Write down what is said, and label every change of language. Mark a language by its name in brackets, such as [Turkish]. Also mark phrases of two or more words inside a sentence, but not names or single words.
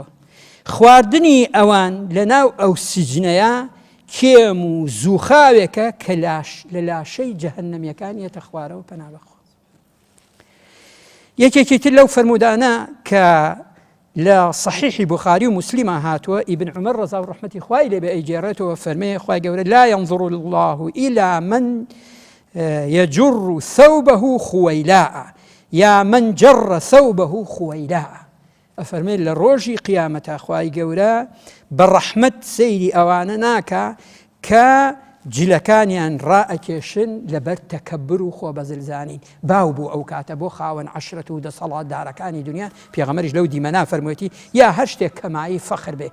[Central Kurdish] خواردنی ئەوان لە ناو ئەو سجنەیە کێم و زووخاوێکە کە لە لاشەی جەهەنەمیەکان یەتە خوارەوە پەنا بەخوا. یەکێکی تر لەو فەرمودانە کە لە صحیحی بوخاری و مسلمە هاتووە ئیبن عومەر ڕەزا و ڕەحمەتی خوای لێ بێ ئەیگێڕێتەوە فەرمێ خوای گەورە [Arabic] لا ينظر الله إلى من يجر ثوبه خويلاء [Central Kurdish] یا [Arabic] من جر ثوبه خويلاء. [Central Kurdish] ئەفەرمێ لە ڕۆژی قیامەتە خوای گەورە بە ڕەحمەت سەیری ئەوانە ناکە کە جلەکانیان ڕائەکێشن لەبەر تەکەبر و خۆ بەزلزانین. باو بوو ئەو کاتە بۆ خاوەن عەشرەت و دەسەڵات دارەکانی دنیا پێغەمبەریش لەو دیمەنا فەرموویەتی یا هەر شتێک کەمایی فەخر بێ.